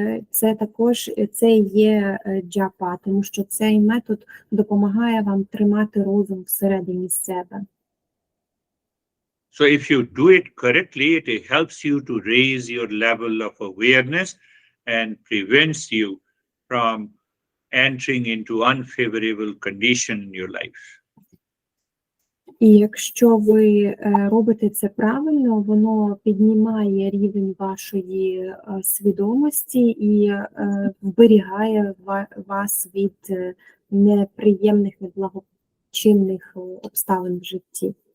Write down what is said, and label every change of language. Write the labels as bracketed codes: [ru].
[uk] Це також це є джапа, тому що цей метод допомагає вам тримати розум всередині себе. [en] So if you do it correctly, it helps you to raise your level of awareness and prevents you from entering into unfavorable condition in your life. [uk] І якщо ви робите це правильно, воно піднімає рівень вашої свідомості і вберігає вас від неприємних, неблагочинних обставин в житті.